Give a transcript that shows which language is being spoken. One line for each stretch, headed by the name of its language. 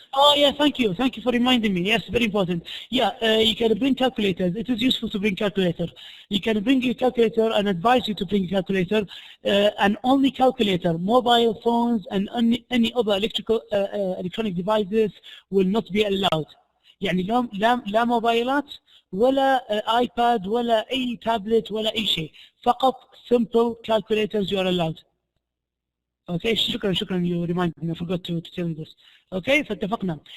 English: Oh yeah, thank you for reminding me. Yes, very important. Yeah, you can bring calculators. It is useful to bring calculator. You can bring your calculator and advise you to bring calculator, and only calculator. Mobile phones and any other electronic devices will not be allowed.
Arabic: يعني لا موبايلات ولا iPad ولا أي تابلت ولا أي شيء. فقط
English: simple calculators you are allowed. Okay,
Arabic: شكرا
English: you remind me, I forgot to tell you this. Okay,
Arabic: فاتفقنا.